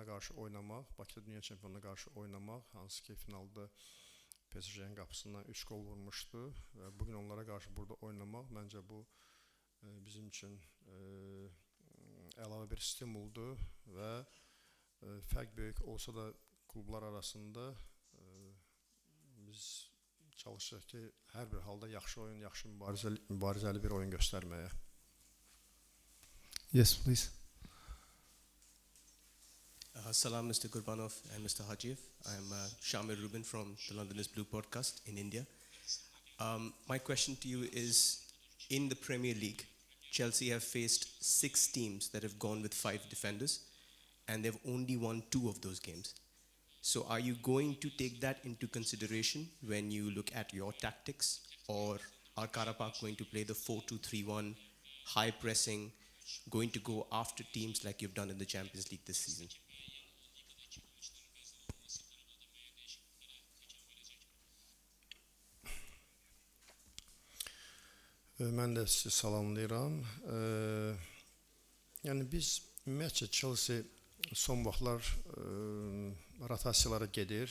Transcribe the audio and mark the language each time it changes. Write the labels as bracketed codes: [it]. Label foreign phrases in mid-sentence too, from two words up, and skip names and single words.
[az] qarşı oynamaq, Bakıda dünya çempionuna qarşı oynamaq, hansı ki finalda PSG-nin qapısından 3 gol vurmuşdu və bugün onlara qarşı burada oynamaq məncə bu bizim üçün əlavə bir stimuldur və fərq böyük olsa da klublar arasında biz çalışırıq ki, hər bir halda yaxşı oyun, yaxşı mübarizəli bir oyun göstərməyə. [en] Yes, please. Salam, Mr. Gurbanov and Mr. Hajiev. I'm Shamir Rubin from the London is Blue podcast in India. My question to you is, in the Premier League, Chelsea have faced 6 teams that have gone with 5 defenders, and they've only won 2 of those games. So are you going to take that into consideration when you look at your tactics, or are Karabakh going to play the 4-2-3-1, high pressing, going to go after teams like you've done in the Champions League this season? [az] Mən də sizi salamlayıram. Yəni biz ümumiyyətcə Chelsea son vaxtlar rotasiyalara gedir.